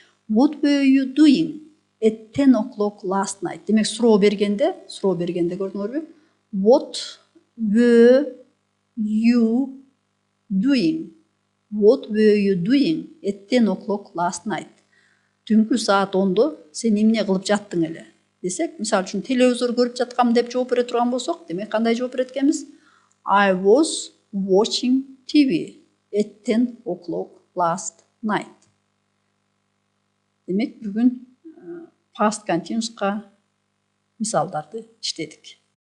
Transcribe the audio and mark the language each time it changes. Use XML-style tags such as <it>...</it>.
<en>What were you doing at 10 o'clock last night?</en> <ky>Демек, суроо бергенде көрдүңөрбү?</ky> <en>What were you doing? What were you doing at 10 o'clock last night?</en> <ky>Түнкү саат 10-до сен эмне кылып жаттың эле? Десек, мисалы үчүн телевизор көрүп жаткам деп жооп бере турган болсок, демек кандай жооп берет экенбиз?</ky> <en>I was watching TV at 10 o'clock last night.</en> <ky>Демек, бүгүн past continuous'ка мисалдарды иштедик.</ky>